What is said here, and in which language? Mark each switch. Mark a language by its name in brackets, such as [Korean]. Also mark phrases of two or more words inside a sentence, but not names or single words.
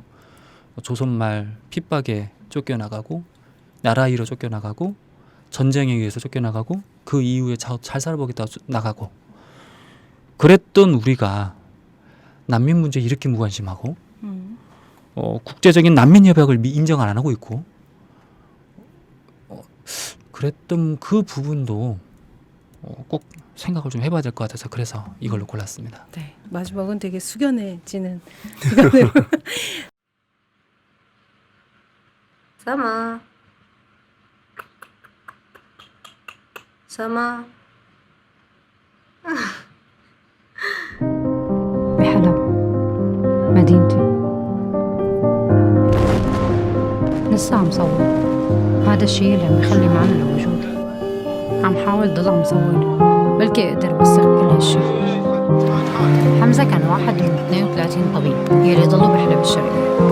[Korean] 조선말 핍박에 쫓겨나가고 나라 잃어 쫓겨나가고 전쟁에 의해서 쫓겨나가고 그 이후에 잘 살아보겠다 나가고 그랬던 우리가 난민 문제 이렇게 무관심하고 국제적인 난민 협약을 인정 안 하고 있고 그랬던 그 부분도 꼭 생각을 좀 해봐야 될 것 같아서 그래서 이걸로 골랐습니다. 네, 마지막은 되게 숙연해지는 시간으로. [Arabic] سما سما بحلب مدينتي لسه عم صور هذا الشيء اللي عم يخلي معنا الوجود عم حاول ضل عم صور بلكي اقدر اوثق كل هالشي حمزة كان واحد من 32 طبيب يلي ضلوا بحلب الشرقية